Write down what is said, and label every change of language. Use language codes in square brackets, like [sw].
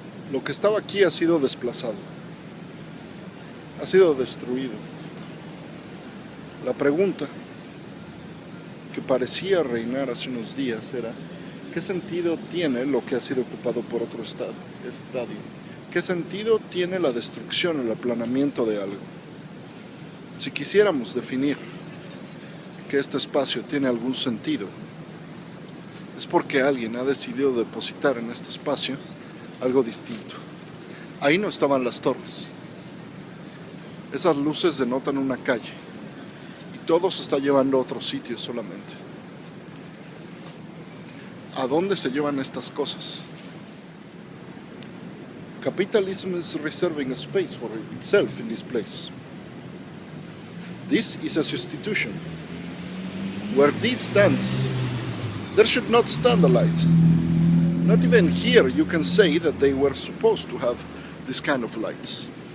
[es] lo que estaba aquí ha sido desplazado, ha sido destruido. La pregunta que parecía reinar hace unos días era: ¿qué sentido tiene lo que ha sido ocupado por otro estadio? ¿Qué sentido tiene la destrucción, el aplanamiento de algo? Si quisiéramos definir que este espacio tiene algún sentido, es porque alguien ha decidido depositar en este espacio algo distinto. Ahí no estaban las torres. Esas luces denotan una calle y todo se está llevando a otro sitio solamente. ¿A dónde se llevan estas cosas? [en] Capitalism is reserving a space for itself in this place. This is a substitution. Where this stands, there should not stand a light. Not even here you can say that they were supposed to have this kind of lights.